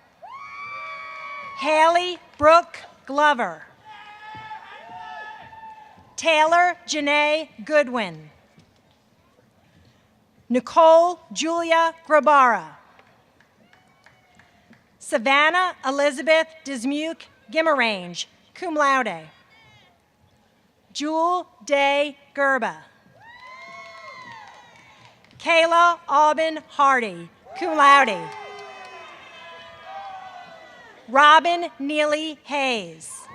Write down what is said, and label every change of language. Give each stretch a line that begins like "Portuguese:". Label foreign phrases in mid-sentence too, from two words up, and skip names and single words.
English: Haley Brooke Glover. Taylor Janae Goodwin. Nicole Julia Grabara. Savannah Elizabeth Dismuke Gimmerange,
Latin: cum laude.
English: Jewel Day Gerba. Kayla Aubin Hardy,
Latin: cum laude.
English: Robin Neely Hayes.